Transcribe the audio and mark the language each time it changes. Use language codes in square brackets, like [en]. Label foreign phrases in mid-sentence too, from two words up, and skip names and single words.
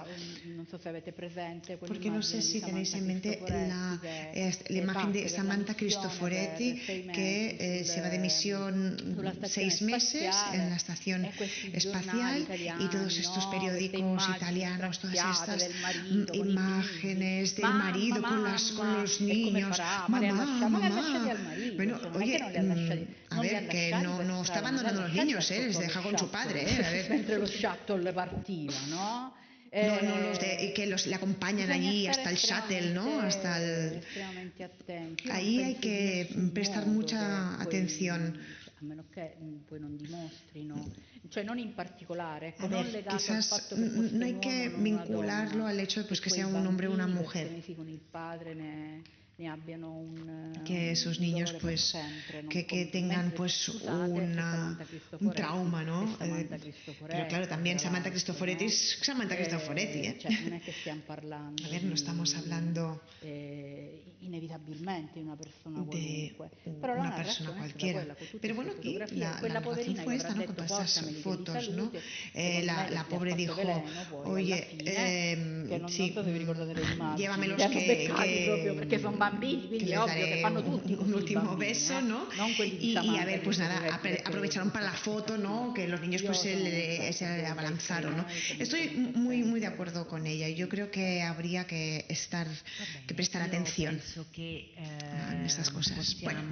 [es] Porque no sé si tenéis en mente la imagen de Samantha Cristoforetti, que se va de misión 6 meses en la estación espacial, y todos estos periódicos italianos, todas estas imágenes del marido con los niños. Mamá. Bueno, oye, a ver, que no está abandonando a los niños, les deja con su padre. A ver. [it] Mentre lo shuttle partiva, [es] ¿no? Que le acompañan allí hasta el shuttle, ¿no? Hasta el... Ahí hay que prestar mucha atención. [it] A meno che poi non dimostrino, cioè non in particolare, ecco, non legato [es] quizás [it] al fatto che fosse [es] no hay que vincularlo al hecho de pues, que sea un hombre o una mujer. [it] Con il padre [es] que esos niños pues que tengan pues un trauma, ¿no? Pero claro, también Samantha Cristoforetti es Samantha Cristoforetti, ¿eh? A ver, no estamos hablando [it] inevitabilmente una persona [es] de una persona cualquiera. Pero bueno, aquí la narración fue esta, ¿no? Con todas esas fotos, ¿no? La pobre dijo, oye, sí, llévamelos [it] perché sono bambini, quindi è ovvio che fanno tutti così, [es] un último bambini, beso, ¿no? Y a ver, pues nada, aprovecharon para la foto, ¿no? Que los niños pues se abalanzaron, ¿no? Estoy muy de acuerdo con ella. Yo creo que habría que prestar atención en estas cosas.